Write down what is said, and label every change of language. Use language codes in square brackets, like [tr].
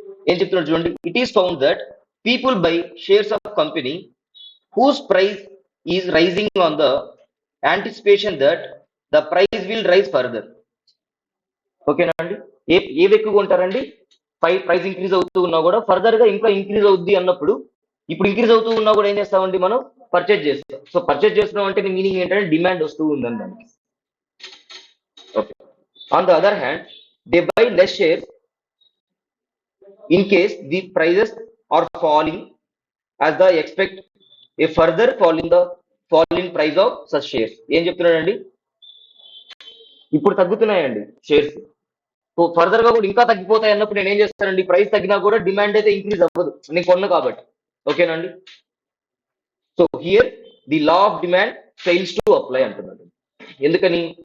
[te] ఏం చెప్తున్నారు చూడండి, [en] It is found that people buy shares of company whose price is rising on the anticipation that the price will rise further. [te] ఓకేనా అండి? ఏవి ఎక్కువగా ఉంటారండి, ప్రైస్ ఇంక్రీజ్ అవుతూ ఉన్నా కూడా ఫర్దర్ గా ఇంకా ఇంక్రీజ్ అవుద్ది అన్నప్పుడు, ఇప్పుడు ఇంక్రీజ్ అవుతూ ఉన్నా కూడా ఏం చేస్తామండి, మనం పర్చేజ్ చేస్తాం. సో పర్చేజ్ చేస్తున్నాం అంటే మీనింగ్ ఏంటంటే డిమాండ్ వస్తూ ఉందని దానికి. Okay. [en] On the other hand they buy less share in case the prices are falling as the expect a further fall in price of such shares. [te] ఏం చెప్తున్నాడండి, ఇప్పుడు తగ్గుతున్నాయండి షేర్స్, సో ఫర్దర్ గా కూడా ఇంకా తగ్గిపోతాయి అన్నప్పుడు నేను ఏం చేస్తానండి, ప్రైస్ తగ్గినా కూడా డిమాండ్ అయితే ఇంక్రీజ్ అవ్వదు, నేను కొన్నా కాబట్టి. ఓకేనండి? [en] so here the law of demand fails to apply [te] అంటున్నాడు. ఎందుకని?